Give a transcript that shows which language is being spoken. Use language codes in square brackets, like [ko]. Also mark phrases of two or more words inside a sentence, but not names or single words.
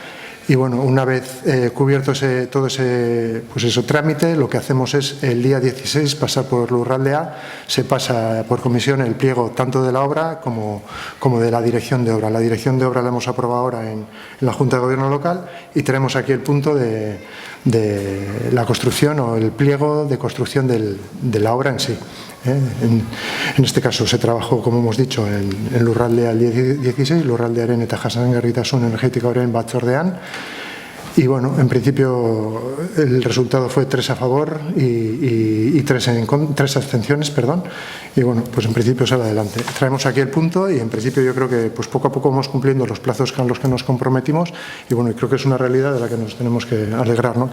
[es] Y una vez cubierto todo ese trámite, lo que hacemos es el día 16 pasar por Lurraldea, se pasa por comisión el pliego tanto de la obra como de la dirección de obra. La dirección de obra la hemos aprobado ahora en la Junta de Gobierno local y tenemos aquí el punto de la construcción o el pliego de construcción de la obra en sí. En este caso se trabajó, como hemos dicho, en Lurraldea el 16, [eu] Lurraldearen eta jasangarritasun energetikoaren batzordean. [es] Y en principio el resultado fue 3 a favor y 3 abstenciones, perdón. Y pues en principio sale adelante. Traemos aquí el punto y en principio yo creo que pues poco a poco vamos cumpliendo los plazos con los que nos comprometimos y creo que es una realidad de la que nos tenemos que alegrar, ¿no?